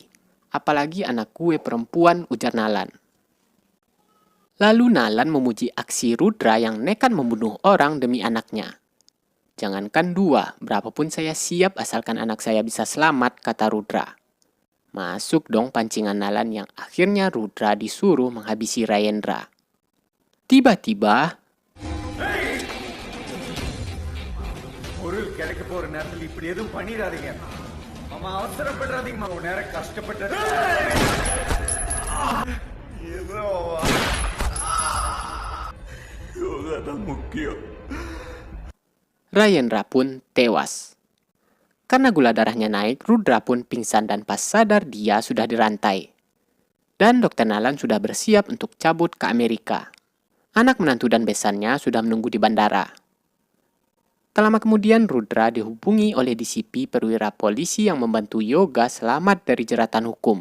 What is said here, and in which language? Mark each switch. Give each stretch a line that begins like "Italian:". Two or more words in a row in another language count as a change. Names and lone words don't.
Indonesian: Apalagi anak gue perempuan, ujar Nalan. Lalu Nalan memuji aksi Rudra yang nekat membunuh orang demi anaknya. Jangankan 2, berapapun saya siap asalkan anak saya bisa selamat, kata Rudra. Masuk dong pancingan Nalan yang akhirnya Rudra disuruh menghabisi Rayendra. Tiba-tiba,
Tamil: பொருள் கிடைக்க போற நேரத்தில் இப்படி எதுவும் பண்ணிடாதீங்க. மாமா அவசரப்படுறாதீங்க மாமா. நேரம் கஷ்டப்பட்டு யோகாதான் முக்கியம்.
Indonesian: Rayendra pun tewas. Karena gula darahnya naik, Rudra pun pingsan dan pas sadar dia sudah dirantai. Dan Dr. Nalan sudah bersiap untuk cabut ke Amerika. Anak menantu dan besannya sudah menunggu di bandara. Tak lama kemudian Rudra dihubungi oleh DCP perwira polisi yang membantu Yoga selamat dari jeratan hukum.